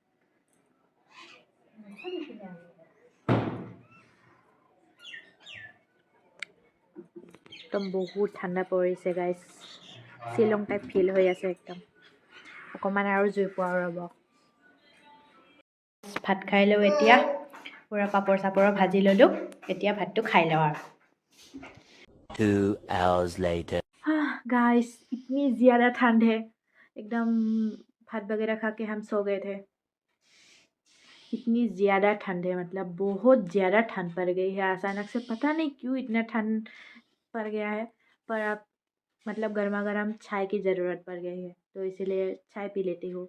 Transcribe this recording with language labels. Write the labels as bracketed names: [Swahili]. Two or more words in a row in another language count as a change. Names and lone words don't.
[Assamese] একদম বহুত ঠাণ্ডা পৰিছে গাইছ, শ্বিলং [English] type feel [Assamese] হৈ আছে একদম। অকণমান আৰু জুই পোৱাও ৰ'ব। ভাত খাই লওঁ এতিয়া, পূৰা পাপৰ চাপৰ ভাজি ল'লোঁ। এতিয়া ভাতটো খাই লওঁ আৰু। [English] 2 hours later. [Hindi] गाइस इतनी ज़्यादा ठंड है, एकदम भात वगैरह खा के हम सो गए थे। इतनी ज़्यादा ठंड है, मतलब बहुत ज़्यादा ठंड पड़ गई है अचानक से। पता नहीं क्यों इतना ठंड पड़ गया है, पर अब मतलब गर्मा गर्म चाय की ज़रूरत पड़ गई है, तो इसीलिए चाय पी लेती हूँ।